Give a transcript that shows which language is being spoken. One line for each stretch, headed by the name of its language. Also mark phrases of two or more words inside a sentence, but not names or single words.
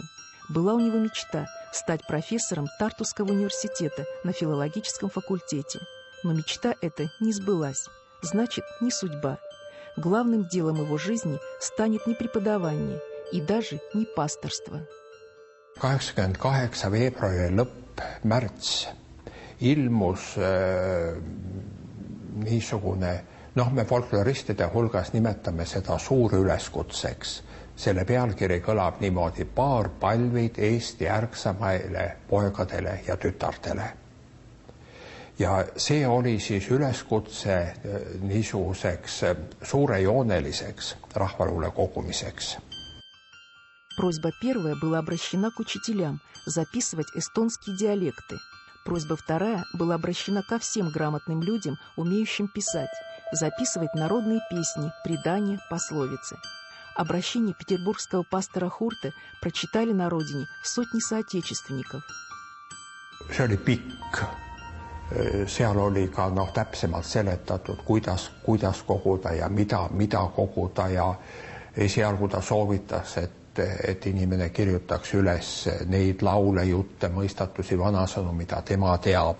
Russian: Была у него мечта стать профессором Тартусского университета на филологическом факультете. Но мечта эта не сбылась. Значит, не судьба. Главным делом его жизни станет не преподавание и даже не пасторство.
Estonian: 88 veebruari lõpp, märts ilmus niisugune, me folkloristide hulgas nimetame seda suurüleskutseks. Selle pealkiri kõlab niimoodi: paar palvid Eesti ärksamaile poegadele ja tütartele. Ja see oli siis üleskutse niisuguseks suurejooneliseks rahvaluule kogumiseks.
Russian: Просьба первая была обращена к учителям записывать эстонские диалекты. Просьба вторая была обращена ко всем грамотным людям, умеющим писать, записывать народные песни, предания, пословицы. Обращение петербургского пастора Хурта прочитали на родине сотни соотечественников.
Estonian: See oli pikk. Seal oli ka täpsemalt seletatud, kuidas koguda ja mida koguda, ja esialgu ta soovitas, et inimene kirjutaks üles neid laule, jutte, mõistatusi, vanasõnu, mida tema teab.